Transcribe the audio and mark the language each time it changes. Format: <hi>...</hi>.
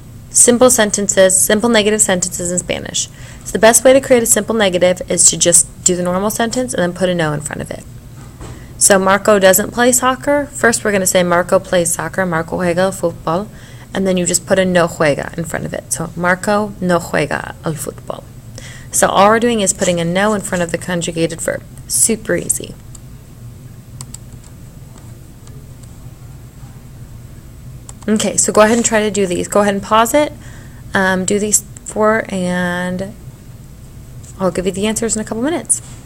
<en>Simple sentences, simple negative sentences in Spanish. So the best way to create a simple negative is to just do the normal sentence and then put a no in front of it. So Marco doesn't play soccer. First we're going to say Marco plays soccer,</en> <es>Marco juega fútbol.</es> <en>And then you just put a</en> <es>no juega</es> <en>in front of it.</en> <es>So, Marco no juega al fútbol.</es> <en>So all we're doing is putting a no in front of the conjugated verb. Super easy. Okay, so go ahead and try to do these. Go ahead and pause it. Do these four, and I'll give you the answers in a couple minutes.</en>